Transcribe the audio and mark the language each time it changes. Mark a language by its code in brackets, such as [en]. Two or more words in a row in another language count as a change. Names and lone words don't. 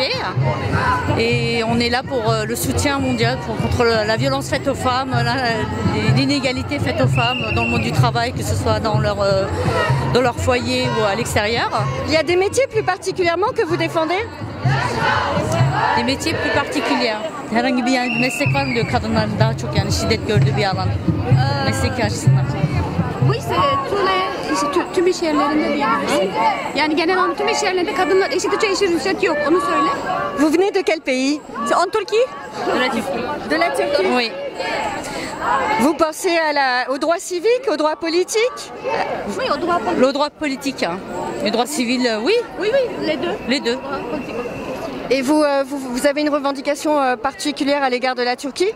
[fr] Et on est là pour le soutien mondial contre la violence faite aux femmes, l'inégalité faite aux femmes dans le monde du travail, que ce soit dans leur foyer ou à l'extérieur. Il y a des métiers plus particulièrement que vous défendez? Des métiers plus particuliers. [tr] Herhangi bir meslek var mı diyor kadınların daha çok yani şiddet gördüğü bir alan mesleki açısından? [fr] Oui, c'est tous les [tr] tüm iş yerlerinde diyebilirsin. Yani genel anlamda tüm iş yerlerinde kadınlar eşit ücret eşit ücret yok. Onu söyle. [fr] Vous venez de quel pays? En Turquie? De la Turquie. De la Turquie? Oui. Vous pensez aux droits civiques, aux droits politiques? Oui, aux droits politiques. Le droit politique, hein. Les droits civils, oui. Oui, les deux. Les deux. Et vous avez une revendication particulière à l'égard de la Turquie?